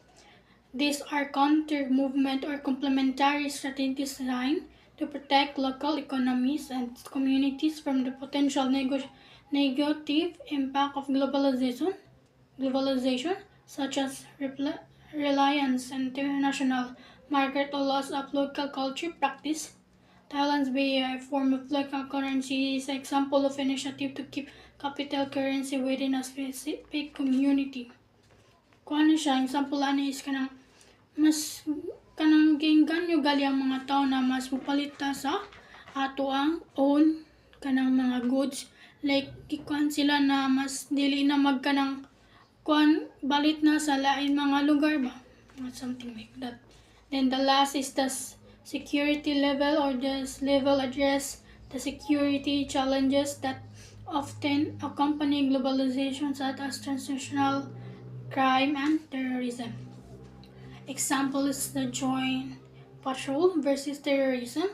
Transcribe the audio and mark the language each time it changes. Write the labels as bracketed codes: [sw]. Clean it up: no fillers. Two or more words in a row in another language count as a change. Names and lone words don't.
[en] These are counter-movement or complementary strategies designed to protect local economies and communities from the potential negative impact of globalization, such as reliance on international market or loss of local culture practice. Thailand's be a form of local currency is an example of initiative to keep capital currency within a specific community. [ceb] Kung ano siya, example ano is kanang mas kanang gingganyo gali ang mga tao na mas mupalita sa ato ang own kanang mga goods like gikuan sila na mas dili na magkanang kuan balit na sa lain mga lugar ba [en] something like that. Then the last is the security level or this level address the security challenges that often accompany globalization such as transnational crime and terrorism. Example is the joint patrol versus terrorism.